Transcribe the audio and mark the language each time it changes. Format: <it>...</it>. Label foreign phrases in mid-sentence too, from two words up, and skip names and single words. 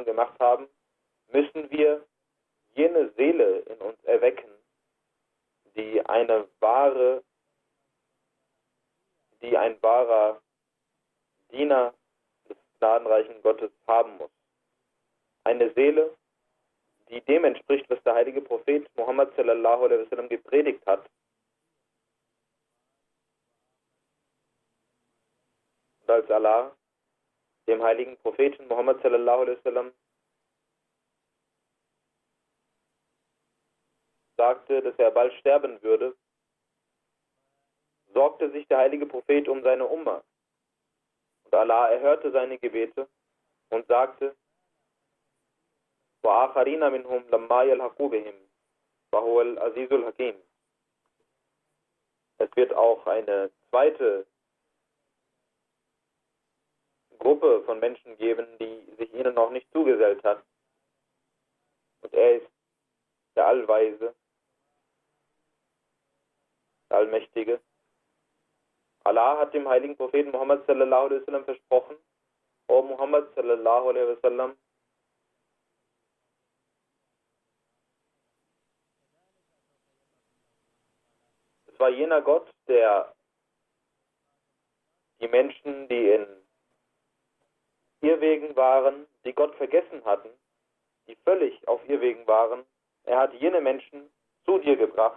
<de>gemacht haben, müssen wir jene Seele in uns erwecken, die ein wahrer Diener des gnadenreichen Gottes haben muss. Eine Seele, die dem entspricht, was der heilige Prophet Muhammad</de> <ar>صلى الله عليه وسلم</ar> <de>gepredigt hat. Und als Allah dem heiligen Propheten Muhammad</de> <ar>صلى الله عليه وسلم</ar> <de>sagte, dass er bald sterben würde, sorgte sich der heilige Prophet um seine Umma. Und Allah erhörte seine Gebete und sagte,</de> <ar>وَآخَرِينَ مِنْهُمْ لَمَّا يَلْحَقُوا بِهِمْ وَهُوَ الْعَزِيزُ الْحَكِيمُ.</ar> <de>Es wird auch eine zweite Gruppe von Menschen geben, die sich ihnen noch nicht zugesellt hat. Und er ist der Allweise, der Allmächtige. Allah hat dem heiligen Propheten Muhammad</de> <ar>صلى الله عليه وسلم</ar> <de>versprochen, O Muhammad</de> <ar>صلى الله عليه وسلم,</ar> <de>es war jener Gott, der die Menschen, die in Irrwegen waren, die Gott vergessen hatten, die völlig auf Irrwegen waren, er hat jene Menschen zu dir gebracht.</de>